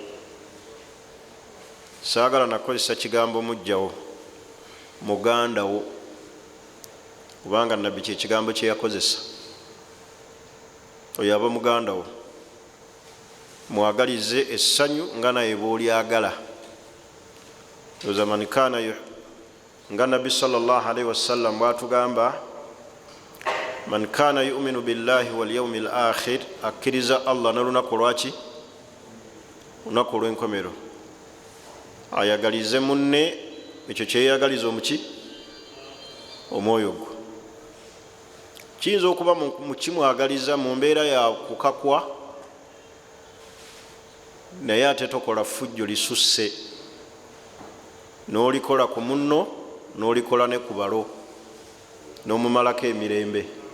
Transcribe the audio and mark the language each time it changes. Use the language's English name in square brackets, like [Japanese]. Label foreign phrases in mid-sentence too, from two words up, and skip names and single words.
[Ganda] Saagala nakozesa kigambo mugjawo, mugandawo, kubanga nabbi kye kigambo kye yakozesa. Oyo aba mugandawo. Mwagalize essanyu nga naye bw'olyagala. Ozamanikana nga nabbi [Arabic] صلى الله عليه وسلم [Ganda] bw'atugamba, [Arabic] من كان يؤمن بالله واليوم الآخر, [Ganda] akkiriza Allah n'olunaku lwaki? Olunaku olw'enkomero. Ayagalize munne ekyo kyeyagaliza omuki? Omwoyo gwo. Kiyinza okuba mu kimwagaliza mu mbeera ya kukakwa, naye ate tokola ffujjo lisusse, n'olikola ku munno n'olikola ne ku balo, n'omumalako emirembe.